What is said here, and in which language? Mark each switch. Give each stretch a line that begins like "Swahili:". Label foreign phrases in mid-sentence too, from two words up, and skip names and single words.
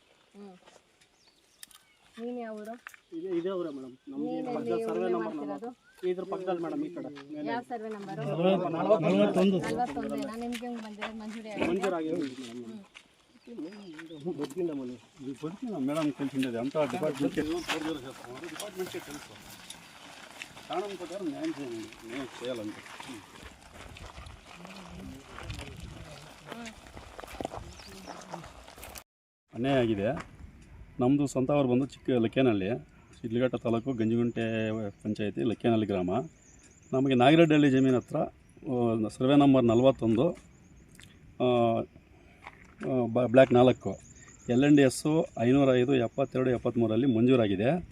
Kannada: ನೀನು ಯಾವರು? ಇದೇ ಅವರೇ ಮೇಡಮ್. ನಮಗೆ ಸರ್ವೆ ನಂಬರ್ ಇದ್ರ ಪಕ್ಕದಲ್ಲಿ ಮೇಡಮ್. ಈ ಕಡೆ ಯಾವ ಸರ್ವೆ ನಂಬರ್? 41. ನಾನು ನಿಮ್ಗೆ ಬಂದಿರೋದು ಮಂಜೂರಿ
Telugu: ಮೇಡಮ್ తెలిసిండేది అంతా డిపార్ట్మెంట్కే తెలుసు. కారణం ప్రకారం న్యాయం చేయండి, నేను చేయాలంటే.
Kannada: ಅನ್ಯಾಯ ಆಗಿದೆ. ನಮ್ಮದು ಸ್ವಂತ ಅವರು ಬಂದು ಚಿಕ್ಕ ಲಕ್ಕೇನಹಳ್ಳಿ, ಶಿಡ್ಲಘಟ್ಟ ತಾಲೂಕು, ಗಂಜಿಗುಂಟೆ ಪಂಚಾಯತಿ, ಲಕ್ಕೇನಹಳ್ಳಿ ಗ್ರಾಮ. ನಮಗೆ ನಾಗರಹಳ್ಳಿ ಜಮೀನು ಹತ್ರ ಸರ್ವೆ ನಂಬರ್ 41 ಬ್ಲ್ಯಾಕ್ 4 LNDS 505/72/73 ಮಂಜೂರಾಗಿದೆ.